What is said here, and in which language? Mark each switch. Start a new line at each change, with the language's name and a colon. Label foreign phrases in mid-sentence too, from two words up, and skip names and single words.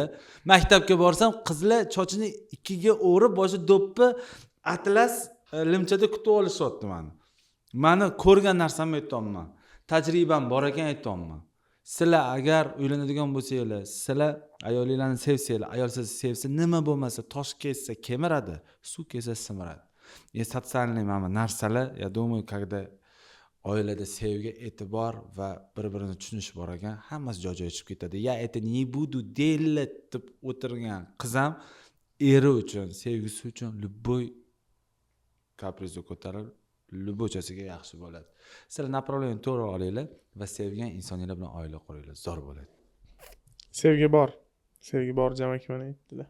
Uzbek: Maktabga borsam qizlar chochini ikkiga o'rib, boshi do'ppi atlas limchada kutib olishyapti meni. Meni ko'rgan narsamni aytayapman. Tajribam bor ekan aytayapman. Sizlar agar uylanadigan bo'lsanglar, sizlar ayolinglarni sevsanglar, ayol sizni sevsa, nima bo'lmasa, tosh kessa kemiradi, suv kessa simiradi. Sotsialniy narsalar,
Russian: я думаю, когда
Uzbek: oilada sevgi, e'tibor va bir-birini tushunish bor ekan, hammasi joy-joyiga chiqib ketadi.
Russian: Ya это не буду делать
Uzbek: deb o'tirgan qizam eri uchun, sevgisi uchun любой kaprizni ko'tarib, любойchasiga yaxshi bo'ladi. Sizlar направление to'g'ri olinglar va sevgan insonlar bilan oila quringlar, zo'r bo'ladi. Sevgi bor. Sevgi bor jamaki mana aytdilar.